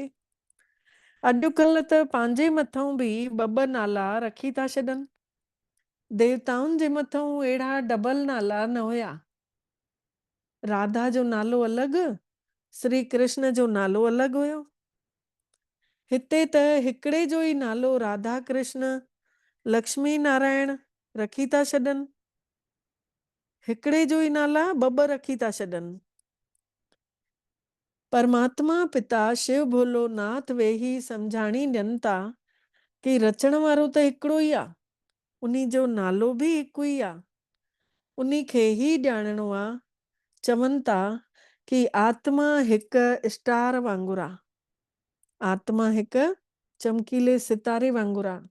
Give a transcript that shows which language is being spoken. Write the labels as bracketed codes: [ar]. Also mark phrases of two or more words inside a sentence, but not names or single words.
[sd] अॼुकल्ह त पंहिंजे मथां बि ॿ नाला रखी था छॾनि। देवताउनि जे मथां अहिड़ा डबल नाला न हुया। राधा जो नालो अलॻि, श्री कृष्ण जो नालो अलॻि हुयो। हिते त हिकिड़े जो ई नालो राधा कृष्ण लक्ष्मी नारायण रखी था छॾनि। हिकिड़े जो ई नाला ॿ रखी था छॾनि। परमात्मा पिता शिव भोलोनाथ वेही सम्झाणी ॾियनि था कि रचण वारो त हिकिड़ो ई आहे, उन्ही जो नालो बि हिकु ई आहे, उन्ही खे ई ॼाणणो आहे। चवनि था कि आत्मा हिकु स्टार वांगुरु आहे। आत्मा हिकु चमकीले सितारे वांगुरु आहे।